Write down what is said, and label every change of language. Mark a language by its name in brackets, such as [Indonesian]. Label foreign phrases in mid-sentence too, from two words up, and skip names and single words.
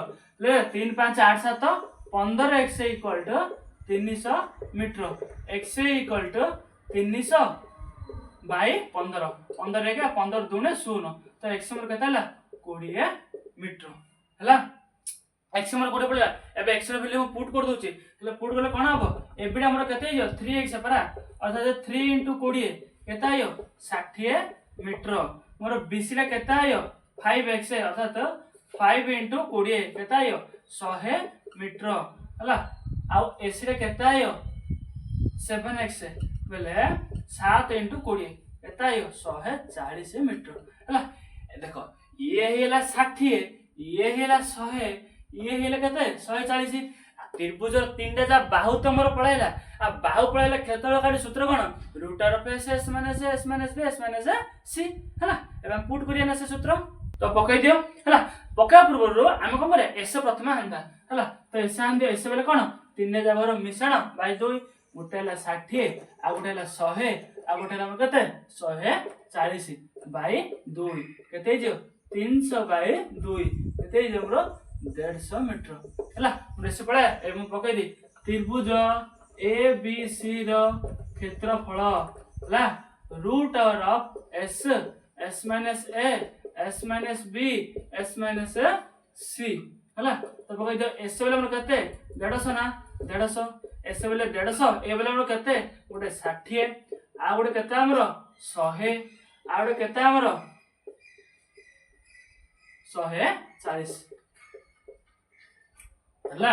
[Halbi] ले 3 5 8 7 15x = 300 मीटर x = 300 बाई 15 15 रे 15 दुने 0। तो x मोर केता हला 20 मीटर हला। x मोर कोडे पडला एबे x रो वैल्यू पुट कर दोची हले पुट करले कोन हबो एबिडा हमर केते आयो 3x परा अर्थात 3 * 20 केता आयो 60 मीटर। मोर bc ला केता आयो 5x अर्थात 5 * 20 केता आयो 100 मीटर हला। आ ac ला केता आयो 7x बेले 7 * 20 केता आयो 140 मीटर हला। देखो ये हेला 60 ये हेला 100 ये हेला केते 140। त्रिभुज तीनटा जा बाहु तमर पळाइला आ बाहु पळाइला क्षेत्रफल काडी सूत्र कोन √s - s - b s - c हला। एबे पुट करिया ना से सूत्र तो पकाई दियो हला। पका पूर्व आमे कोन करे s प्रथम आंदा हला। तो s आंदे s बेले कोन तीनटा जागर मिश्रण बाय 2 गोटे हला 60 आ गोटे हला 100 आ गोटे हला केते 140 बाय 2 केते जो 300 बाय 2 केते जो हमरो 150 मीटर हला। रेस पळे ए मु पकाई दी त्रिभुज ए बी सी रो क्षेत्रफल हला √ ऑफ s s - a s - b s - c हला। तो पकाई दो s बेले हमर केते 150 ना 150 s बेले 150 ए बेले हमर केते गोटे 60 आ गोटे केते हमर 100 आ गोटे केते हमर 140 हला।